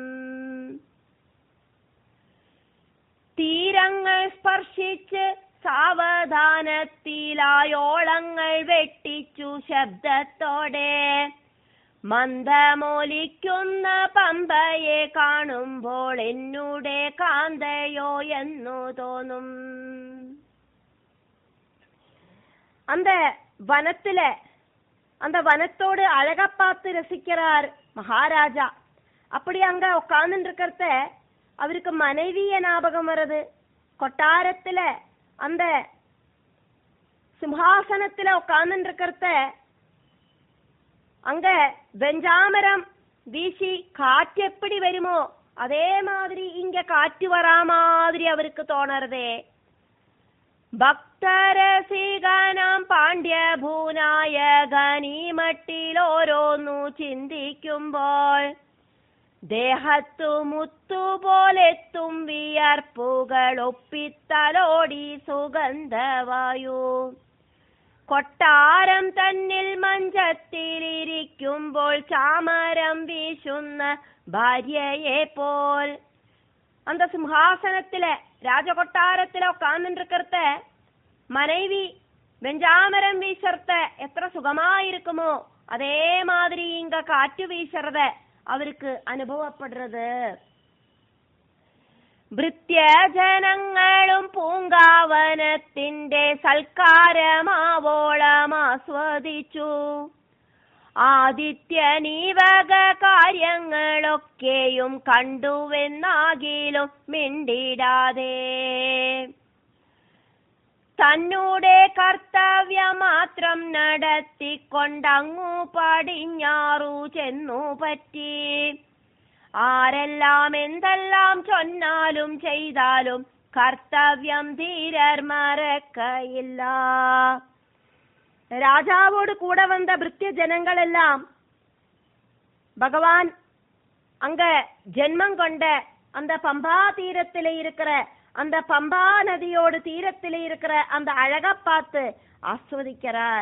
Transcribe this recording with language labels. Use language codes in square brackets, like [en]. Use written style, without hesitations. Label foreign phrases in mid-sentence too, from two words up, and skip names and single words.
[ml] തീരങ്ങൾ സ്പർശിച്ച് സാവധാനത്തിലായോളങ്ങൾ വെട്ടിച്ചു ശബ്ദത്തോടെ മന്ദമോലിക്കുന്ന പമ്പയെ കാണുമ്പോൾ എന്നുടെ കാന്തയോ എന്നു തോന്നും. [ta] அந்த வனத்தோடு அழக பார்த்து ரசிக்கிறார் மகாராஜா. அப்படி அங்க உட்கார்ந்து இருக்கிறத அவருக்கு மனைவிய ஞாபகம் வருது. கொட்டாரத்துல அந்த சிம்ஹாசனத்துல உட்கார்ந்து இருக்கிறத அங்க வெஞ்சாமரம் வீசி காற்று எப்படி வருமோ அதே மாதிரி இங்க காற்று வரா மாதிரி அவருக்கு தோணறதே. [ml] ഭക്തരസികനാം പാണ്ഡ്യഭൂനായകനീ മട്ടിലോരോന്നു ചിന്തിക്കുമ്പോൾ ദേഹത്തു മുത്തുപോലെത്തും വിയർപ്പുകൾ ഒപ്പിത്തലോടി സുഗന്ധവായു. കൊട്ടാരം തന്നിൽ മഞ്ചത്തിലിരിക്കുമ്പോൾ ചാമരം വീശുന്ന ഭാര്യയെ പോൽ [ta] அந்த சிம்ஹாசனத்தில ராஜகொட்டாரத்தில உட்கார்ந்துருக்கிறத மனைவி வெஞ்சாமரம் வீசறத எത്ര சுகமாயிருக்குமோ அதே மாதிரி இங்க காற்று வீசறத அவருக்கு அனுபவப்படுறது. [ml] ഭൃത്യജനങ്ങളും പൂങ്കാവനത്തിന്റെ സൽക്കാരമാവോളം ആസ്വദിച്ചു. ആദിത്യനീവക കാര്യങ്ങളൊക്കെയും കണ്ടുവെന്നാകിലും മിണ്ടിടാതെ തന്നൂടെ കർത്തവ്യം മാത്രം നടത്തിക്കൊണ്ടങ്ങു പടിഞ്ഞാറു ചെന്നു പറ്റി. ആരെല്ലാം എന്തെല്ലാം ചൊന്നാലും ചെയ്താലും കർത്തവ്യം ധീരർ മറക്കയില്ല. [ta] ராஜாவோடு கூட வந்த பிருத்திய ஜனங்கள் எல்லாம் பகவான் அங்க ஜென்மம் கொண்ட அந்த பம்பா தீரத்தில இருக்கிற அந்த பம்பா நதியோடு தீரத்தில இருக்கிற அந்த அழக பார்த்து ஆஸ்வதிக்கிறார்.